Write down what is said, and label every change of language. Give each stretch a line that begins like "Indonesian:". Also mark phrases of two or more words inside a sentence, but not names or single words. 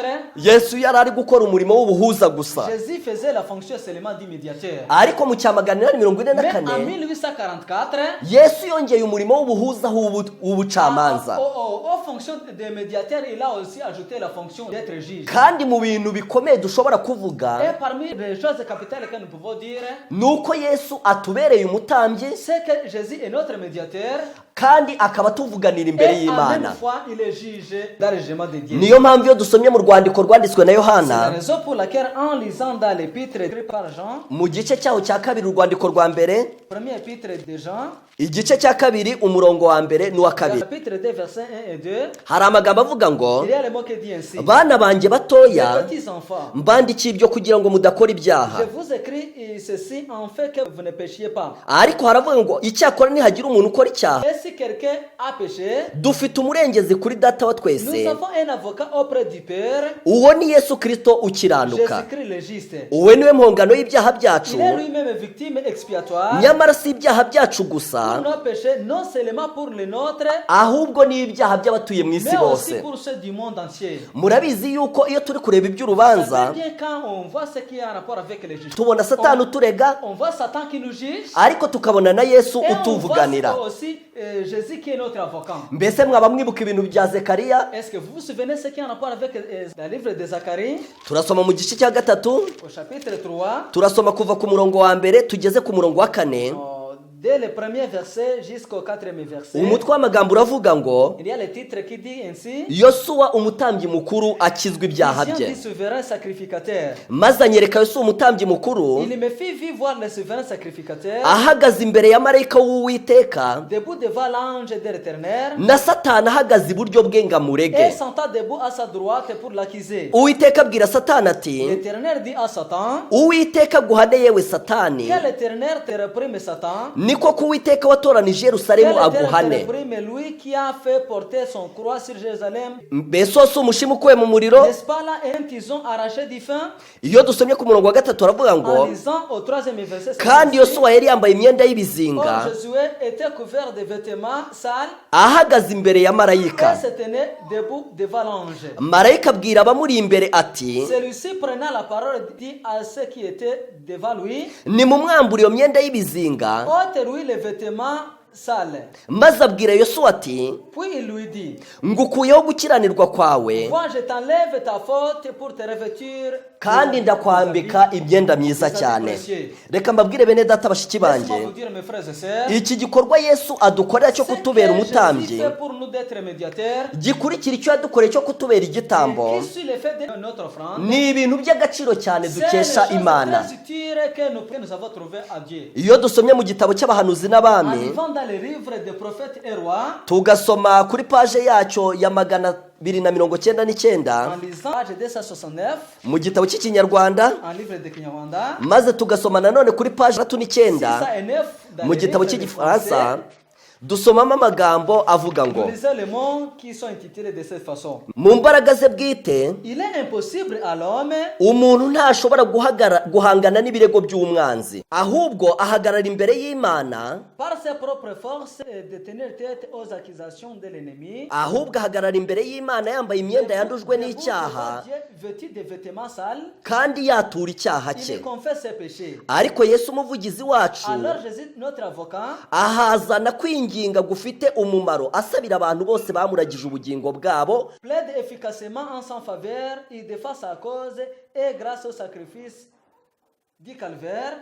Kinyarwanda: Yesu yari ari gukora umurimo w'ubuhuza gusa.
French: Jésus faisait la fonction seulement du médiateur.
Kinyarwanda: Ariko mu cya
French: Mais en 844 1844,
Kinyarwanda: Yesu yongeye umurimo w'ubuhuza w'ubucamanza.
French: aux fonctions de médiateur, il a aussi ajouté la fonction d'être juge.
Kinyarwanda: Kandi mu bintu bikomeye dushobora kuvuga
French: Et parmi les choses capitales que nous pouvons dire,
Kinyarwanda: ni uko Yesu atubereye umutambyi
French: c'est que Jésus est notre médiateur
Kinyarwanda: kandi akaba atuvuganira imbere
French: et en même
Kinyarwanda: y'Imana.
French: fois, il est juge dans le jugement de Dieu.
Kinyarwanda: Niyo mpamvu iyo dusomye mu rwandiko rwanditswe na
French: C'est la
Kinyarwanda: Yohana
French: raison pour laquelle, en lisant dans l'épître écrit par Jean,
Kinyarwanda: mu gice cyaho cya kabiri urwandiko rwa mbere,
French: premier épître de Jean,
Kinyarwanda: igice cya kabiri umurongo wa mbere n'uwa kabiri,
French: chapitre 2, versets 1 et 2,
Kinyarwanda: hari amagambo avuga ngo,
French: il y a le mot qui dit ainsi:
Kinyarwanda: bana banjye
French: Les
Kinyarwanda: batoya,
French: petits enfants,
Kinyarwanda: mbandikiye ibyo kugira ngo mudakora
French: je
Kinyarwanda: ibyaha.
French: vous écris ceci en fait que vous ne péchiez pas.
Kinyarwanda: Ariko haravuga ngo icyakora nihagira umuntu ukora icyaha,
French: Et si quelqu'un a péché,
Kinyarwanda: dufite umurengezi kuri data wa
French: nous
Kinyarwanda: twese,
French: avons un avocat auprès du Père,
Kinyarwanda: uwo ni Yesu Kristo ukiranuka.
French: Jésus-Christ le juste.
Kinyarwanda: Uwe niwe mpongano y'ibyaha byacu,
French: Il est lui-même victime expiatoire
Kinyarwanda: nyamara si ibyaha byacu
French: pour
Kinyarwanda: gusa,
French: nos péchés, non seulement pour les nôtres,
Kinyarwanda: ahubwo ni ibyaha by'abatuye mu isi
French: mais aussi
Kinyarwanda: bose.
French: pour ceux du monde entier.
Kinyarwanda: Murabizi yuko iyo turi kureba
French: Ça
Kinyarwanda: iby'urubanza,
French: fait bien quand on voit ce qui a un rapport avec les juges.
Kinyarwanda: tubona Satani uturega,
French: On voit Satan qui nous juge,
Kinyarwanda: ariko tukabona na Yesu
French: et on voit
Kinyarwanda: utuvuganira.
French: aussi Jésus qui est notre avocat.
Kinyarwanda: Mbese mwaba mwibuka ibintu bya Zekariya?
French: Est-ce que vous vous souvenez ce qui a un rapport avec le livre de Zacharie,
Kinyarwanda: Turasoma mu gice cya gatatu,
French: au chapitre 3,
Kinyarwanda: turasoma kuva ku murongo wa mbere tugeze ku murongo wa kane.
French: dès le premier verset jusqu'au quatrième verset.
Kinyarwanda: Umutwe w'amagambo uravuga ngo,
French: Il y a le titre qui dit ainsi:
Kinyarwanda: Yosuwa umutambyi mukuru akizwa ibyaha
French: Vision
Kinyarwanda: bye.
French: du souverain sacrificateur.
Kinyarwanda: Maze anyereka Yosuwa umutambyi mukuru
French: Il me fit vivre voir le souverain sacrificateur
Kinyarwanda: ahagaze imbere ya marayika w'Uwiteka,
French: debout devant l'ange de l'Éternel,
Kinyarwanda: na Satani ahagaze iburyo bwe ngo
French: et
Kinyarwanda: amurege.
French: sentant debout à sa droite pour l'accuser.
Kinyarwanda: Uwiteka abwira Satani ati,
French: L'Éternel dit à Satan:
Kinyarwanda: Uwiteka aguhane yewe Satani,
French: Que l'Éternel te réprime, Satan.
Kinyarwanda: niko ko Uwiteka watoranije
French: Que
Kinyarwanda: Yerusalemu
French: l'Éternel te
Kinyarwanda: aguhane.
French: réprime, lui qui a fait porter son croix sur Jérusalem.
Kinyarwanda: Mbese wose umushima ukuwe mu muriro?
French: N'est-ce pas là un tison arraché du feu?
Kinyarwanda: Iyo dusomye ku murongo wa gatatu aravuga
French: En
Kinyarwanda: ngo,
French: lisant au troisième verset, c'est
Kinyarwanda: kandi
French: ainsi:
Kinyarwanda: Yosuwa yari yambaye imyenda
French: Or,
Kinyarwanda: y'ibizinga,
French: Josué était couvert de vêtements sales
Kinyarwanda: ahagaze imbere ya
French: et
Kinyarwanda: marayika.
French: se tenait debout devant l'ange.
Kinyarwanda: Marayika abwira abamuri imbere ati,
French: Celui-ci prenant la parole dit à ceux qui étaient devant lui:
Kinyarwanda: nimumwambure iyo myenda y'ibizinga,
French: ôtez-lui les vêtements sale.
Kinyarwanda: maze abwira yosuwa ati
French: Puis il lui dit,
Kinyarwanda: ngukuyeho gukiranirwa kwawe
French: vois, je t'enlève ta faute pour te revêtir
Kinyarwanda: kandi ndakwambika imyenda myiza cyane. Reka mbabwire bene data bashiki banjye,
French: Laisse-moi vous dire, mes frères et sœurs,
Kinyarwanda: iki gikorwa yesu adukorera cyo
French: ce
Kinyarwanda: kutubera
French: que Jésus
Kinyarwanda: umutambyi
French: fait pour nous d'être médiateurs,
Kinyarwanda: gikurikira icyo yadukoreye cyo kutubera igitambo,
French: et qui suit le fait de notre offrande,
Kinyarwanda: ni ibintu by'agaciro cyane
French: c'est les
Kinyarwanda: dukesha
French: choses
Kinyarwanda: imana.
French: très utiles que nous avons trouvées à Dieu.
Kinyarwanda: Iyo dusomye mu gitabo cy'abahanuzi
French: En
Kinyarwanda: n'abami
French: vivant dans les livres des prophètes et rois,
Kinyarwanda: tugasoma kuri paje yacyo ya 299
French: en lisant page 269,
Kinyarwanda: mu gitabo cy'ikinyarwanda,
French: en livre de Kinyarwanda,
Kinyarwanda: maze tugasoma nanone kuri paje 39
French: 609 dans
Kinyarwanda: mu
French: les
Kinyarwanda: gitabo
French: livres de
Kinyarwanda: cy'igifaransa,
French: français,
Kinyarwanda: dusomamo amagambo avuga ngo
French: nous lisons les mots qui sont intitulés de cette façon.
Kinyarwanda: mu mbaraga ze bwite
French: Il est impossible à l'homme
Kinyarwanda: umuntu ntashobora guhangana n'ibirego by'umwanzi, ahubwo ahagarara imbere y'Imana,
French: par ses propres forces de tenir tête aux accusations de l'ennemi.
Kinyarwanda: ahubwo ahagarara imbere y'Imana yambaye imyenda yandujwe n'icyaha
French: Vêtu de vêtements sales,
Kinyarwanda: kandi yatura icyaha cye.
French: il confesse ses péchés.
Kinyarwanda: Ariko Yesu umuvugizi wacu
French: Alors Jésus, notre avocat,
Kinyarwanda: ahazana kwinginga gufite umumaro, asabira abantu bose bamuragije ubugingo bwabo,
French: plaide efficacement en sa faveur, il défend sa cause et grâce au sacrifice du calvaire,